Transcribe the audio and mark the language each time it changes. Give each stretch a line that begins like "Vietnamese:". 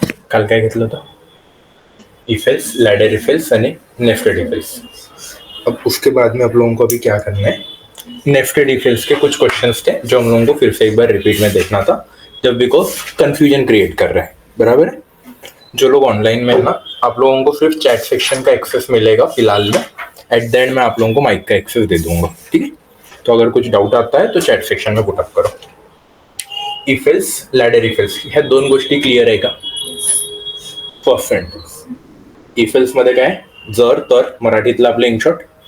Marathi: काल काय घेतलं होतं, if else, ladder if else आणि नेस्टेड इफ एल्स.
Hindi: अब उसके बाद में आप लोगों को अभी क्या करना है, नेस्टेड इफ एल्स के कुछ क्वेश्चंस थे जो हम लोगों को फिर से एक बार रिपीट में देखना था, जब बिकॉज कंफ्यूजन क्रिएट कर रहा है. बराबर है. जो लोग ऑनलाइन में ना, आप लोगों को सिर्फ चैट सेक्शन का एक्सेस मिलेगा फिलहाल में. एट द एंड मैं आप लोगों को माइक का एक्सेस दे दूंगा. ठीक है. तो अगर कुछ डाउट आता है तो चॅट सेक्शन में पुटअप करो.
Marathi: If else, ladder if else ह्या दोन गोष्टी क्लिअर आहे का. फर्स्ट सेंटेन्स इफ एल्स मध्ये काय, जर तर मराठीतलं आपलं इनशॉर्ट.